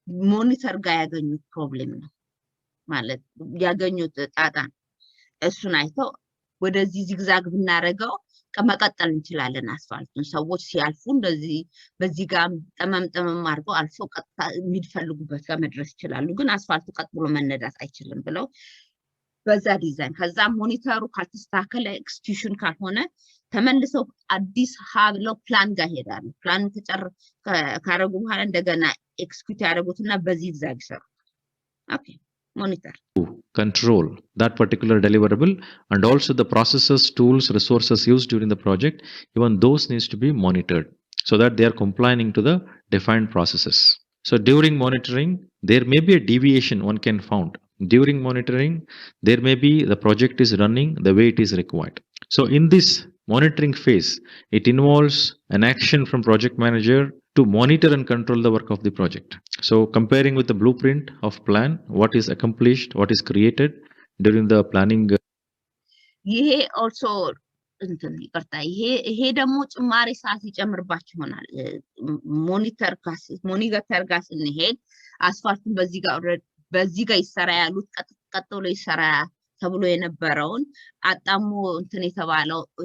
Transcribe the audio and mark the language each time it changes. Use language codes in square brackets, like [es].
[am] ሞኒተር ጋር ያገኙት ፕሮብሌም ነው ማለት ያገኙት ጣጣ እሱን አይተው ወደዚህ ዚግዛግ ብናረጋው መቀጠል እንችላለን አስፋልቱን ሰዎች ሲያልፉ እንደዚህ በዚህ ጋር ጠመምጠመም አድርገው አልፎ ቀጥታ የሚፈልጉበት ጋር መድረስ ይችላሉ ግን አስፋልቱ ቀጥሎ መነዳት አይችልም ብለው በዛ ዲዛይን ከዛ ሞኒተሩ ካልተስተካከለ ኤክስኪዩሽን ካልሆነ ተመልሰው አዲስ ሀብለው ፕላን ጋር ሄዳሉ ፕላን ካረጉ በኋላ እንደገና ኤክስኪዩት ያደርጉትና በዚህ ዚግዛግ ይሰሩ ኦኬ monitor [en] control that particular deliverable and also the processes tools resources used during the project even those needs to be monitored so that they are complying to the defined processes so during monitoring there may be a deviation one can found during monitoring there may be the project is running the way it is required so in this monitoring phase it involves an action from project manager to monitor and control the work of the project. So comparing with the blueprint of plan, what is accomplished, what is created during the planning. [am] ይሄ also እንትን ይቀርታ ይሄ ደግሞ ጭማሪ ሰዓት ይጨምርባችሁ ይሆናል ሞኒተር ጋር ስንሄድ አስፋልቱን በዚህ ጋር ይሰራ ያሉት ቀጥሎ ይሰራ ተብሎ የነበረውን አጣሞ እንትን የተባለው